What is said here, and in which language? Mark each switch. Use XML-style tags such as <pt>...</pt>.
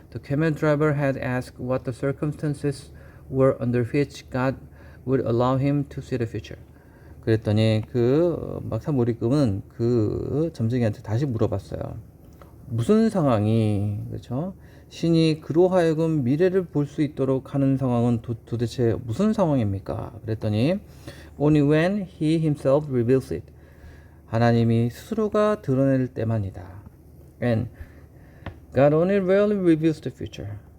<en>The camel driver had asked what the circumstances were under which God would allow him to see the future.</en> <ko>그랬더니 그 막사 몰입금은 그 점쟁이한테 다시 물어봤어요. 무슨 상황이, 그렇죠? 신이 그로 하여금 미래를 볼 수 있도록 하는 상황은 도대체 무슨 상황입니까? 그랬더니</ko> <en>only when he himself reveals it.</en> <ko>하나님이 스스로가 드러낼 때만이다.</ko> <en>And God only rarely reveals the future.</en>